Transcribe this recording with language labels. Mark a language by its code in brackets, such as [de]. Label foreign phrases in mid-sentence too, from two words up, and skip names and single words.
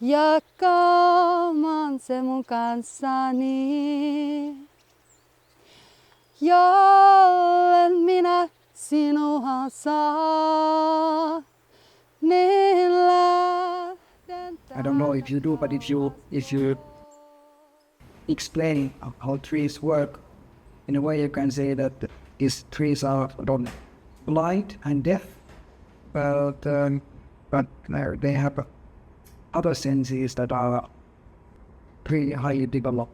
[fi] matkaamaan se mun kanssani. Jollen minä sinua saa, niin lähden. [en] I don't know if you do, but if you explain how trees work, in a way you can say that these trees are blind and deaf, but they have other senses that are pretty highly developed.